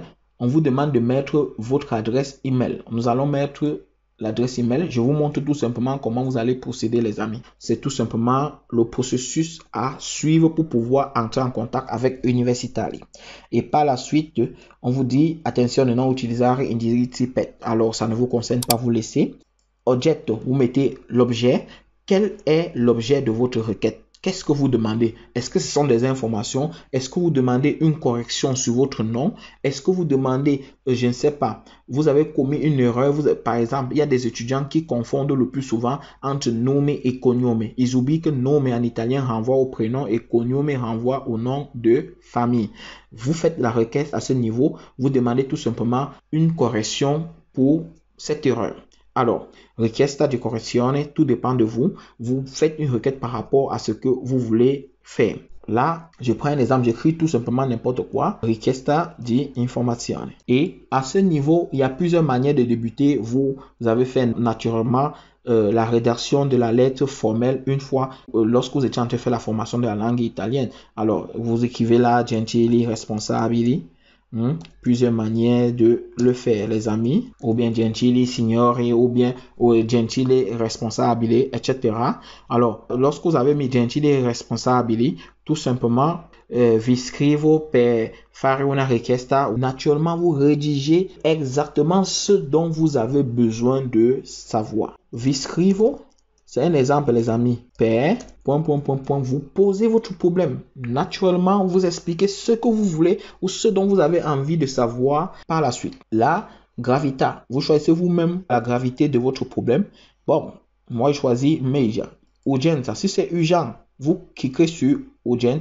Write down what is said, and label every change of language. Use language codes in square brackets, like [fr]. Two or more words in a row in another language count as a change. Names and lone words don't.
[fr] On vous demande de mettre votre adresse email. Nous allons mettre l'adresse email. Je vous montre tout simplement comment vous allez procéder les amis. C'est tout simplement le processus à suivre pour pouvoir entrer en contact avec Universitaly. Et par la suite, on vous dit attention de [it] non utilizzare indirizzi PET. [fr] Alors ça ne vous concerne pas, vous laissez. Oggetto, vous mettez l'objet. Quel est l'objet de votre requête? Qu'est-ce que vous demandez? Est-ce que ce sont des informations? Est-ce que vous demandez une correction sur votre nom? Est-ce que vous demandez, je ne sais pas, vous avez commis une erreur? Par exemple, il y a des étudiants qui confondent le plus souvent entre nome et cognome. Ils oublient que nome en italien renvoie au prénom et cognome renvoie au nom de famille. Vous faites la requête à ce niveau. Vous demandez tout simplement une correction pour cette erreur. Alors, [it] richiesta di correzione, [fr] tout dépend de vous. Vous faites une requête par rapport à ce que vous voulez faire. Là, je prends un exemple, j'écris tout simplement n'importe quoi. [it] Richiesta di informazione. [fr] Et à ce niveau, il y a plusieurs manières de débuter. Vous avez fait naturellement la rédaction de la lettre formelle une fois lorsque vous étiez en train de faire la formation de la langue italienne. Alors, vous écrivez là, [it] gentili, responsabili. [fr] Plusieurs manières de le faire les amis, ou bien [it] gentili signore, [fr] ou bien [it] gentile responsabile, [fr] etc. Alors lorsque vous avez mis [it] gentile responsabile, [fr] tout simplement [it] vi scrivo per fare una richiesta. [fr] Naturellement vous rédigez exactement ce dont vous avez besoin de savoir. [it] Vi scrivo, [fr] c'est un exemple les amis. Vous posez votre problème. Naturellement, vous expliquez ce que vous voulez ou ce dont vous avez envie de savoir par la suite. [it] La gravità, [fr] vous choisissez vous-même la gravité de votre problème. Bon, moi je choisis major. Urgenza, si c'est urgent, vous cliquez sur urgente.